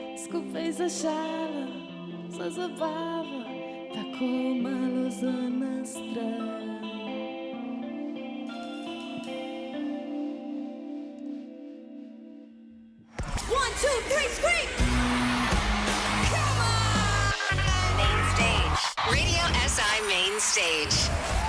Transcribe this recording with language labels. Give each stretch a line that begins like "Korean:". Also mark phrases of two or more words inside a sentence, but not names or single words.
Slovenian: skupaj za šalo, za zabavo, tako malo za nas strah.
English: One, two, three, scream! Come on! Main stage. Radio SI Main Stage.